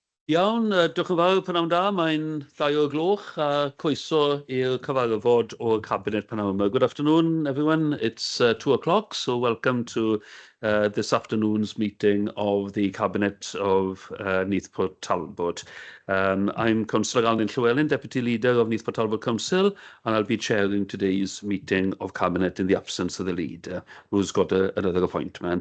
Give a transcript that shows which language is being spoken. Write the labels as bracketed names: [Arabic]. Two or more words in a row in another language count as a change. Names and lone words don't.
[Welsh] Iawn, diolch yn fawr pan da, mae'n 2 o'r gloch a croeso i'r cyfarfod o'r Cabinet pan yma. [English] Good afternoon, everyone. It's 2 o'clock, so welcome to this afternoon's meeting of the Cabinet of Neath Talbot. I'm Councillor Alan Llewellyn, Deputy Leader of Neath Talbot Council, and I'll be chairing today's meeting of Cabinet in the absence of the Leader, who's got another appointment.